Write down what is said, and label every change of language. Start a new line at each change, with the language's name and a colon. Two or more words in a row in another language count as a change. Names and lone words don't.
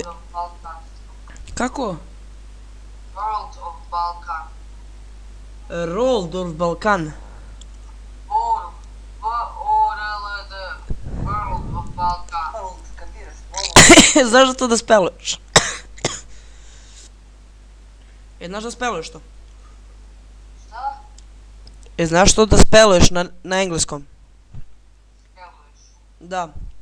Serbian: World of Balkan. Kako? World of Balkan. World of Balkan. V-O-R-L-D. World of Balkan. Znaš to da speluješ? Znaš da speluješ to? Šta? Znaš to da speluješ na engleskom? Speluješ. Da.